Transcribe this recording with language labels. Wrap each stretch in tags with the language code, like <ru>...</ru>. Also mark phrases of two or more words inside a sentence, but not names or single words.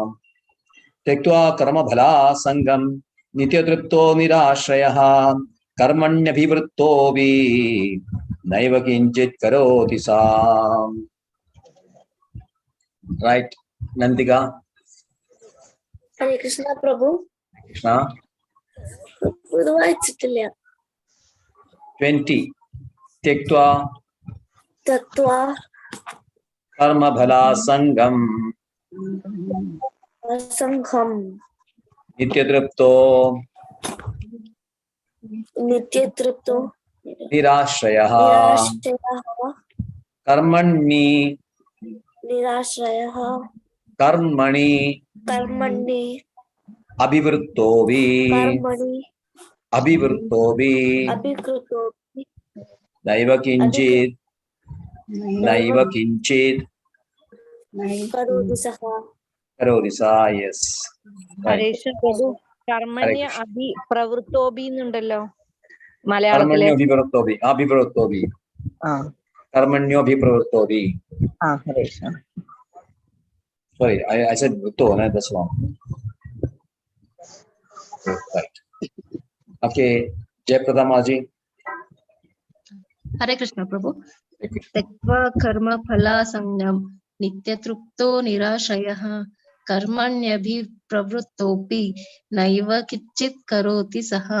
<sa>Tektva karma bhala sangam nitya tripto nirashrayah karmanya bhivritto vi naiva kinjit karoti sam.</sa> <en>Right, Nandika.</en> <sa>Hare Krishna Prabhu. Krishna.</sa> <ml>ഇത് വായിച്ചിട്ടില്ല. 20.</ml> <sa>Tektva തത്വാ karma bhala sangam സംഘം nityatripto നിത്യതൃപ്തോ nirashrayah നിരാശ്രയഃ karmani കർമ്മണി abhivritto vi അഭികൃതോ naiva kinjit കരോതി സഹ. karoti sa.</sa> <en>Yes. Right.</en> <ml>പ്രഭു,</ml> <sa>കർമ്മണ്യ അഭി പ്രവൃത്തോബി</sa> <ml>എന്നുണ്ടല്ലോ മലയാളത്തില്.</ml> <sa>Karmanyo abhivritto vi. Karmanyo abhivritto vi. ഹരേ കൃഷ്ണ.</sa> <en>Sorry, I said Vritto, no, that's wrong. Right. Okay, Jayaprada Maji.</en> <sa>Hare Krishna Prabhu. Tektva karma phala sangam nityatrupto nirashayah karmanyabhi pravrittopi naiva kichit karoti saha.</sa>